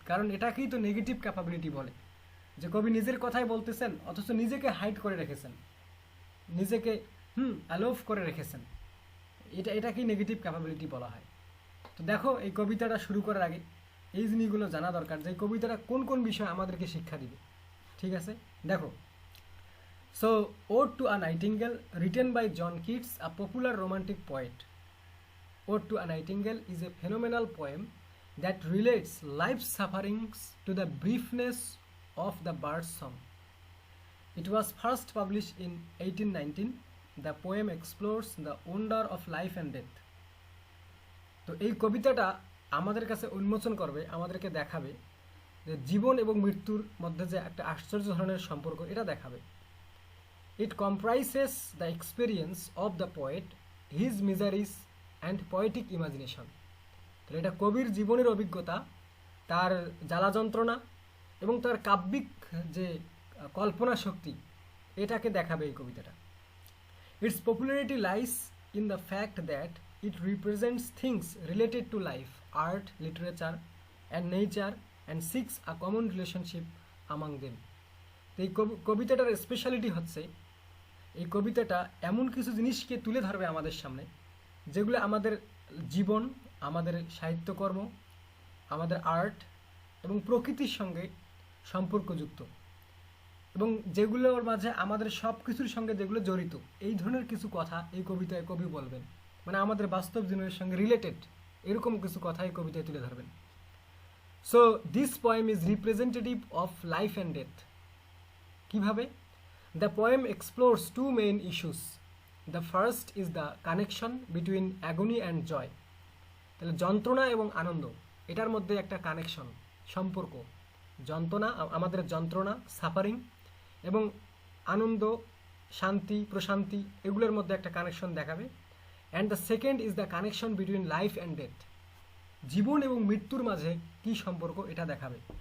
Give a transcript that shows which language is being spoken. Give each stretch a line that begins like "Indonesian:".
Bangla: কারণ এটাকেই তো নেগেটিভ ক্যাপাবিলিটি বলে, যে কবি নিজের কথাই বলতেছেন অথচ নিজেকে হাইড করে রেখেছেন, নিজেকে অ্যালোভ করে রেখেছেন, এটাকেই নেগেটিভ ক্যাপাবিলিটি বলা হয়। তো দেখো, এই কবিতাটা শুরু করার আগে এই জিনিসগুলো জানা দরকার যে কবিতাটা কোন কোন বিষয় আমাদেরকে শিক্ষা দিবে। ঠিক আছে, দেখো।
English: So, Ode to a Nightingale, written by John Keats, a popular romantic poet. Ode to a Nightingale is a phenomenal poem that relates life's sufferings to the briefness of the bird's song. It was first published in 1819. The poem explores the wonder of life and death.
Bangla: তো এই কবিতাটা আমাদের কাছে উন্মোচন করবে, আমাদেরকে দেখাবে যে জীবন এবং মৃত্যুর মধ্যে যে একটা আশ্চর্য ধরনের সম্পর্ক, এটা দেখাবে।
English: It comprises the experience of the poet, his miseries and poetic imagination.
Bangla: তো এটা কবির জীবনের অভিজ্ঞতা, তার জ্বালা যন্ত্রণা এবং তার কাব্যিক যে কল্পনা শক্তি, এটাকে দেখাবে এই কবিতাটা।
English: Its popularity lies in the fact that it represents things related to life, art, literature and nature and seeks a common relationship among them.
Bangla: তো এই কবিতাটার স্পেশালিটি হচ্ছে এই কবিতাটা এমন কিছু জিনিসকে তুলে ধরবে আমাদের সামনে, যেগুলো আমাদের জীবন, আমাদের সাহিত্যকর্ম, আমাদের আর্ট এবং প্রকৃতির সঙ্গে সম্পর্কযুক্ত, এবং যেগুলোর মাঝে আমাদের সব কিছুর সঙ্গে যেগুলো জড়িত, এই ধরনের কিছু কথা এই কবিতায় কবি বলবেন। মানে আমাদের বাস্তব জীবনের সঙ্গে রিলেটেড এরকম কিছু কথা এই কবিতায় তুলে ধরবেন।
English: So this poem is representative of life and death.
Bangla: কিভাবে?
English: The poem explores two main issues. The first is the connection between agony and joy.
Bangla: তাহলে যন্ত্রণা এবং আনন্দ, এটার মধ্যে একটা কানেকশন, সম্পর্ক। যন্ত্রণা, আমাদের যন্ত্রণা, সাফারিং, এবং আনন্দ, শান্তি, প্রশান্তি, এগুলোর মধ্যে একটা কানেকশন দেখাবে।
English: And the second is the connection between life and death.
Bangla: জীবন এবং মৃত্যুর মাঝে কি সম্পর্ক এটা দেখাবে।